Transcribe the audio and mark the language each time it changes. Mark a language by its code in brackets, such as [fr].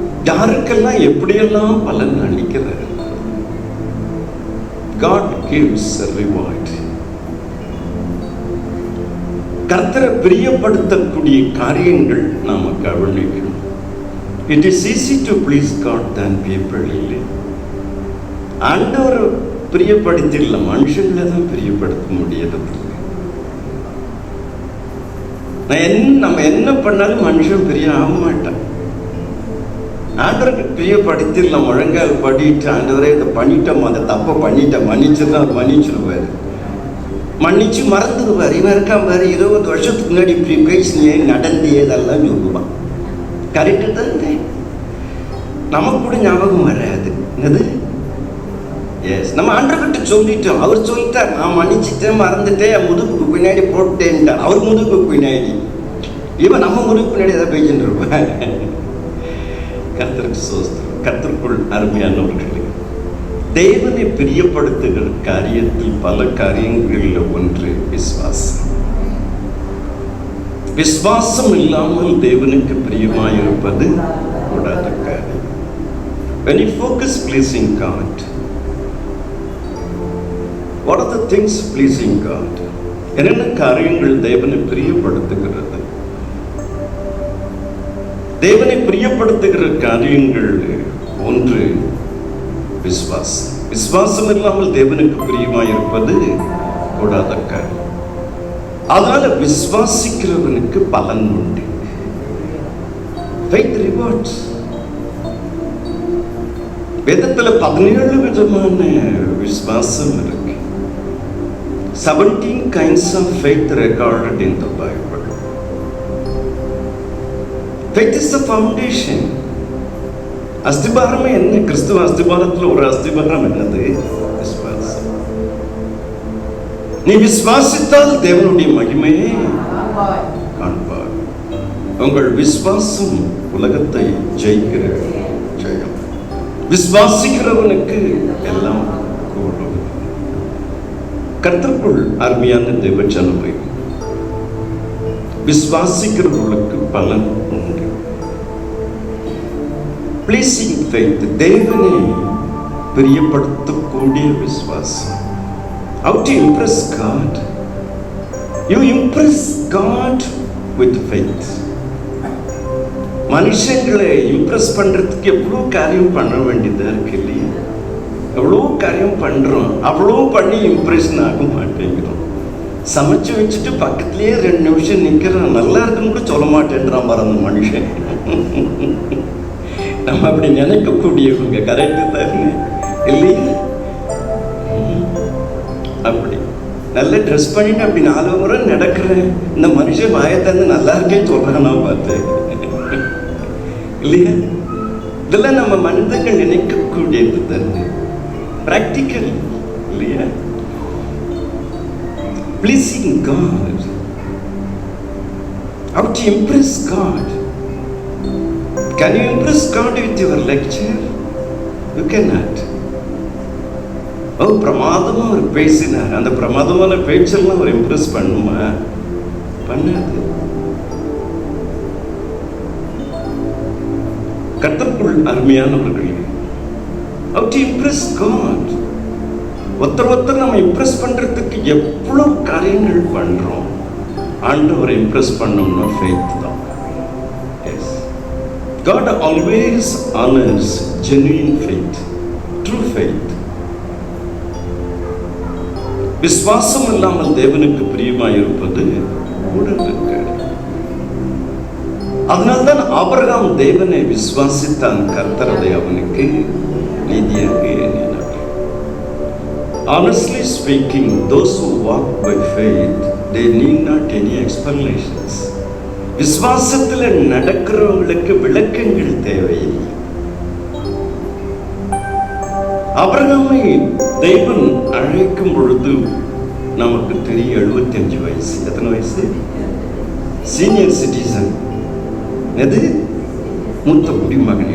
[ta] யாருக்கெல்லாம் எப்படியெல்லாம் பலன் அளிக்கிறார். [en] God gives a reward. [ta] கர்த்தரை பிரியப்படுத்தக்கூடிய காரியங்கள் நாம கவனிக்கணும். [en] It is easy to please God than people. [ta] இல்லை, ஆண்டவரை பிரியப்படுத்திடலாம், மனுஷங்களை தான் பிரியப்படுத்த முடியாது. நம்ம என்ன பண்ணாலும் மனுஷன் பிரிய ஆக மாட்டான். ஆண்டவருக்கு பிரியப்படுத்திடலாம், முழங்கால் படிட்டு ஆண்டவரே இதை பண்ணிட்டோம், அந்த தப்பை பண்ணிட்டேன், மன்னிச்சுதான் அவர் மன்னிச்சிருவாரு, மன்னிச்சு மறந்துடுவார். இவன் இருக்கான் பாரு, 20 வருஷத்துக்கு முன்னாடி இப்படி பேசினே நடந்தே இதெல்லாம் சொல்லுவான். கரெக்டு தான், நமக்கு கூட ஞாபகம் வராது. என்னது? எஸ், நம்ம ஆண்டவர்கிட்ட சொல்லிட்டோம், அவர் சொல்லிட்டார், நான் மன்னிச்சுட்டேன், மறந்துட்டேன், முதுகுக்கு பின்னாடி போட்டேன்ட்டார். அவர் முதுகுக்கு பின்னாடி, இவன் நம்ம முதுகு பின்னாடி ஏதாவது பேசிட்டு இருப்பான். கர்த்தருக்கு ஸ்தோத்திரம். கர்த்தருக்குள் அருமையானவர்களே, தேவனை பிரியப்படுத்துகிற காரியத்தில் பல காரியங்களில் ஒன்று விசுவாசம். விசுவாசம் இல்லாமல் தேவனுக்கு பிரியமாயிருப்பது கூடாத காரியம். [en] When you focus pleasing God, what are the things pleasing God? [ta] என்னென்ன காரியங்கள் தேவனை பிரியப்படுத்துகிறது? தேவனை பிரியப்படுத்துகிற காரியங்கள் ஒன்று விசுவாசம். விசுவாசம் இல்லாமல் தேவனுக்கு பிரியமாயிருப்பது கூடாத காரியம். அதனால விசுவாசிக்கிறவனுக்கு பலன் உண்டு. [en] Faith rewards. [ta] வேதத்துல 17 விதமான விசுவாசம் இருக்கு. [en] 17 kinds of faith recorded in the Bible. Faith is the foundation. [ta] அஸ்திபாரம் என்ன? கிறிஸ்துவ அஸ்திபாரத்தில் ஒரு அஸ்திபாரம் என்னது? விசுவாசம். நீ விசுவாசித்தால் தேவனுடைய மகிமையை காண்பார். உங்கள் விசுவாசம் உலகத்தை ஜெயிக்கிற ஜெயம். விசுவாசிக்கிறவனுக்கு எல்லாம் கூடும். கர்த்தருக்குள் அருமையான தேவஜனமே, விசுவாசிக்கிறவர்களுக்கு பலன் உண்டு. [en] Pleasing faith, [ta] தேவனை பிரியப்படுத்தக்கூடிய விசுவாசம். [en] How to impress God? You impress God with faith. [ta] மனுஷங்களை இம்ப்ரெஸ் பண்றதுக்கு எவ்வளோ காரியம் பண்ண வேண்டியதா இருக்கு இல்லையா? எவ்வளோ காரியம் பண்றோம், அவ்வளோ பண்ணி இம்ப்ரெஷன் ஆக மாட்டேங்கிறோம். சமைச்சு வச்சுட்டு பக்கத்துலேயே 2 நிமிஷம் நிற்கிறான், நல்லா இருக்குன்னு கூட சொல்ல மாட்டேன்றான் பாரு அந்த மனுஷன். நம்ம அப்படி நினைக்கக்கூடியவங்க, கரெக்டு தானே இல்லையா? அப்படி நல்லா ட்ரெஸ் பண்ணிட்டு அப்படி 4 முறை நடக்கிறேன், இந்த மனுஷன் வாயத்தந்து நல்லா இருக்கேன்னு சொல்றான் நான் பார்த்தேன் இல்லையா? இதெல்லாம் நம்ம மனிதர்கள் நினைக்கக்கூடியது தானே, பிராக்டிக்கல் இல்லையா? [en] Pleasing God. How to impress God? Can you impress God with your lecture? You cannot. [ta] பிரமாதமா அவர் பேசினார், அந்த பிரமாதமான பேச்செல்லாம் அவர் இம்ப்ரெஸ் பண்ணுமா? பண்ணாது. கர்த்தருக்குள் அருமையானவர்களே, [en] how to impress God? [ta] ஒருத்தர் நம்ம இம்ப்ரெஸ் பண்றதுக்கு எவ்வளவு காரியங்கள் பண்றோம். ஆண்டவரை இம்ப்ரெஸ் பண்ணோம்னா faith தான். Yes. [en] God always honors genuine faith, true faith. [ta] விசுவாசம் இல்லாமல் தேவனுக்கு பிரியமாயிருப்பது கூடாது. அதனால்தான் ஆபிரகாம் தேவனை விசுவாசித்தான், கர்த்தரதை அவனுக்கு நீதியாக எண்ணினார். [en] Honestly speaking, those who walk by faith, they need not any explanations. [ta] விசுவாசத்துல நடக்கிறவங்களுக்கு விளக்கங்கள் தேவையில்லை. ஆபிரகாமை தேவன் அழைக்கும் பொழுது நமக்கு தெரியும் 75 வயசு. எத்தனை வயசு? Senior citizen. எது? மூத்த குடிமகன்.